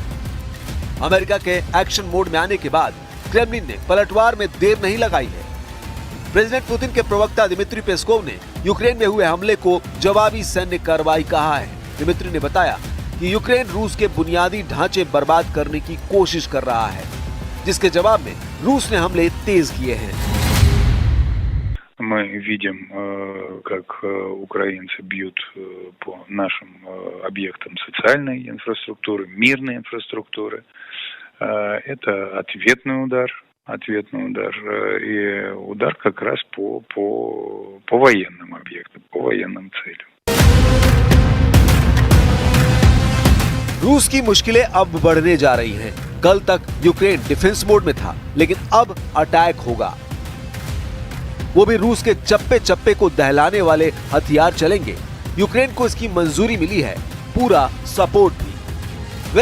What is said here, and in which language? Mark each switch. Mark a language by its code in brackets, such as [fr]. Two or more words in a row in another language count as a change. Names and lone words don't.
[hi] अमेरिका के [en] action mode [hi] में आने के बाद क्रेमलिन ने पलटवार में देर नहीं लगाई है। प्रेसिडेंट पुतिन के प्रवक्ता दिमित्री पेस्कोव ने यूक्रेन में हुए हमले को जवाबी सैन्य कार्रवाई कहा है। दिमित्री ने बताया कि यूक्रेन रूस के बुनियादी ढांचे बर्बाद करने की कोशिश कर रहा है, जिसके जवाब में रूस ने हमले तेज किए हैं। [ru] Мы видим, как украинцы бьют по нашим объектам социальной инфраструктуры, мирной инфраструктуры. Это ответный удар и удар как раз по военным объектам, по военным целям. [hi] रूस की मुश्किलें अब बढ़ने जा रही हैं। कल तक यूक्रेन [en] defense mode [hi] में था, लेकिन अब अटैक होगा। वो भी रूस के चप्पे चप्पे को दहलाने वाले हथियार चलेंगे। यूक्रेन को इसकी मंजूरी मिली है, पूरा सपोर्ट भी।